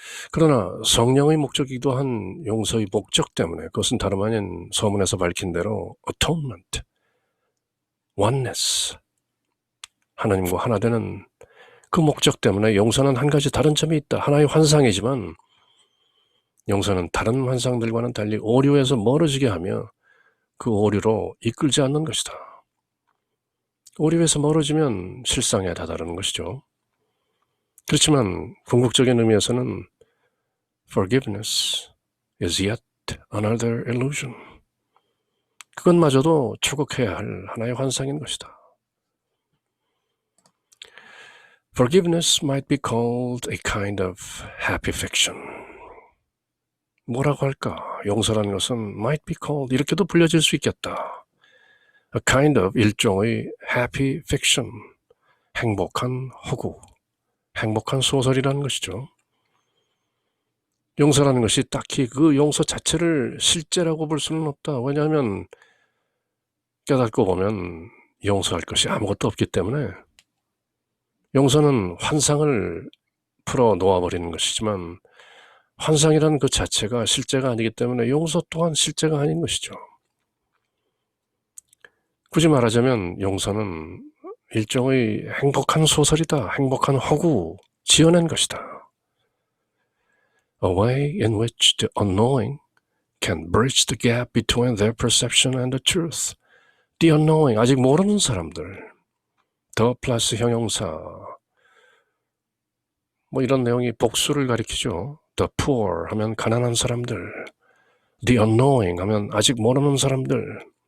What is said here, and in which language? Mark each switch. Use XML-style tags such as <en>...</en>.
<ko>그러나 성령의 목적이기도 한 용서의 목적 때문에 그것은 다름 아닌 서문에서 밝힌 대로 atonement, oneness, 하나님과 하나 되는 그 목적 때문에 용서는 한 가지 다른 점이 있다. 하나의 환상이지만 용서는 다른 환상들과는 달리 오류에서 멀어지게 하며 그 오류로 이끌지 않는 것이다. 오류에서 멀어지면 실상에 다다르는 것이죠. 그렇지만 궁극적인 의미에서는</ko> <en>forgiveness is yet another illusion.</en> <ko>그것마저도 추구해야 할 하나의 환상인 것이다.</ko> <en>Forgiveness might be called a kind of happy fiction.</en> <ko>뭐라고 할까? 용서라는 것은</ko> <en>might be called</en> <ko>이렇게도 불려질 수 있겠다.</ko> <en>A kind of</en> <ko>일종의</ko> <en>happy fiction.</en> <ko>행복한 허구, 행복한 소설이라는 것이죠. 용서라는 것이 딱히 그 용서 자체를 실제라고 볼 수는 없다. 왜냐하면 깨닫고 보면 용서할 것이 아무것도 없기 때문에 용서는 환상을 풀어 놓아버리는 것이지만 환상이라는 그 자체가 실제가 아니기 때문에 용서 또한 실제가 아닌 것이죠. 굳이 말하자면 용서는 일종의 행복한 소설이다. 행복한 허구, 지어낸 것이다.</ko> <en>A way in which the unknowing can bridge the gap between their perception and the truth. The unknowing,</en> <ko>아직 모르는 사람들. The 플러스 형용사. 뭐 이런 내용이 복수를 가리키죠.</ko> <en>The poor</en> <ko>하면 가난한 사람들.</ko> <en>The unknowing</en> <ko>하면 아직 모르는 사람들.</ko>